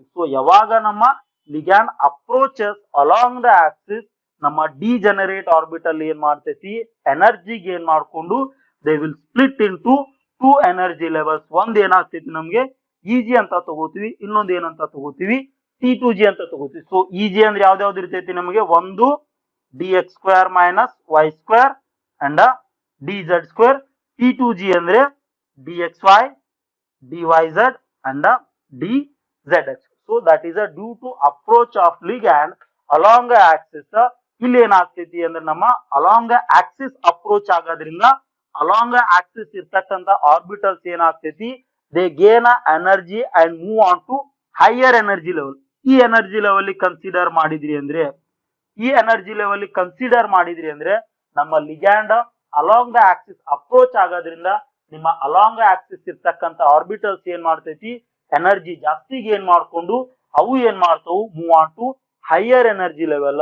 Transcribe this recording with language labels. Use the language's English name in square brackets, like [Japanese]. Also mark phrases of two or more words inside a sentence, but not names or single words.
[Kannada] ಸೊ ಯಾವಾಗ ನಮ್ಮ [English] ligand approaches along the axis, [Kannada] ನಮ್ಮ [English] degenerate orbital [Kannada] ಏನ್ ಮಾಡ್ತೈತಿ [English] energy gain [Kannada] ಮಾಡ್ಕೊಂಡು [English] they will split into 2 energy levels. [Kannada] ಒಂದ್ ಏನಾಗ್ತೈತಿ ನಮ್ಗೆ ಇಜಿ ಅಂತ ತಗೋತೀವಿ, ಇನ್ನೊಂದು ಏನಂತ ತಗೋತೀವಿ T2G ಅಂತ ತಗೋತೀವಿ. ಸೊ ಇಜಿ ಅಂದ್ರೆ ಯಾವ್ದಾವ್ದು ಇರ್ತೈತಿ ನಮಗೆ, ಒಂದು [English] dx square minus y square and dz square. T2g ಅಂದ್ರೆ dxy dyz and dzx. So that is due to approach of ligand along the axis. [Kannada] ಇಲ್ಲಿ ಏನಾಗ್ತೈತಿ ಅಂದ್ರೆ ನಮ್ಮ [English] along axis approach [Kannada] ಆಗೋದ್ರಿಂದ [English] along axis [Kannada] ಇರ್ತಕ್ಕಂತ ಆರ್ಬಿಟಲ್ಸ್ ಏನಾಗ್ತೈತಿ, [English] they gain energy and move on to higher energy level. [Kannada] ಈ [English] energy level consider [Kannada] ಮಾಡಿದ್ರಿ ಅಂದ್ರೆ ನಮ್ಮ [English] ligand along the axis approach [Kannada] ಆಗೋದ್ರಿಂದ ನಿಮ್ಮ [English] along axis [Kannada] ಇರ್ತಕ್ಕಂತ ಆರ್ಬಿಟಲ್ಸ್ ಏನ್ ಮಾಡ್ತೈತಿ, ಎನರ್ಜಿ ಜಾಸ್ತಿ ಗೇನ್ ಮಾಡ್ಕೊಂಡು ಅವು ಏನ್ ಮಾಡ್ತಾವು, [English] move on to higher energy level.